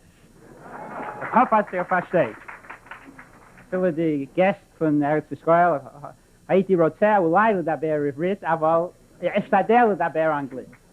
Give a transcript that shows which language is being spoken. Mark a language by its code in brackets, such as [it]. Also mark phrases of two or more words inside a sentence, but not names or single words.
[de] Ich hoffe, dass ihr versteht. Viele die Gäste von Eretz Israel, [he] הייתי רוצה אולי לדבר עברית, אבל אשתדל לדבר אנגלית.